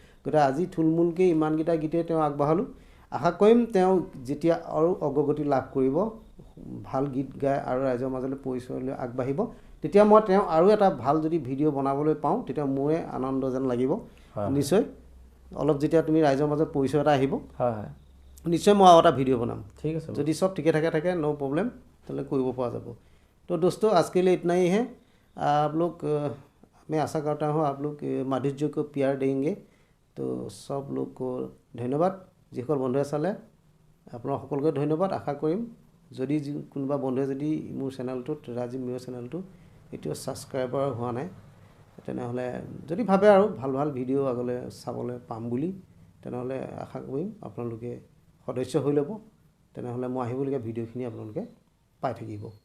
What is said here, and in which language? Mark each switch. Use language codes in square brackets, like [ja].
[as] গতিকে আজি থুলমূলকৈ ইমানকেইটা গীতে তেওঁ আগবঢ়ালোঁ। আশা কৰিম তেওঁ যেতিয়া আৰু অগ্ৰগতি লাভ কৰিব, ভাল গীত গাই আৰু ৰাইজৰ মাজলৈ পৰিচয় লৈ আগবাঢ়িব, তেতিয়া মই তেওঁ আৰু এটা ভাল যদি ভিডিঅ' বনাবলৈ পাওঁ তেতিয়া মোৰে আনন্দ যেন লাগিব। নিশ্চয় অলপ যেতিয়া তুমি ৰাইজৰ মাজত পৰিচয় এটা আহিব, নিশ্চয় মই আৰু এটা ভিডিঅ' বনাম। ঠিক আছে, যদি চব ঠিকে থাকে [en] no problem, [as] তাহলে কৰিব পৰা যাব। [hi] तो दोस्तों आज के लिए इतना ही है। आप लोग मैं आशा करता हूँ आप लोग माधुर्य को प्यार देंगे। तो सब लोग को धन्यवाद। [as] যিসকল বন্ধুৱে চালে আপোনাক সকলোকে ধন্যবাদ। আশা কৰিম যদি কোনোবা বন্ধুৱে যদি মোৰ চেনেলটোত ৰাজীৱ মিৰ চেনেলটো এতিয়াও ছাবস্ক্ৰাইবাৰ হোৱা নাই, তেনেহ'লে যদি ভাবে আৰু ভাল ভাল ভিডিঅ' আগলৈ চাবলৈ পাম বুলি, তেনেহ'লে আশা কৰিম আপোনালোকে সদস্য হৈ ল'ব। তেনেহ'লে মই আহিবলগীয়া ভিডিঅ'খিনি আপোনালোকে পাই থাকিব।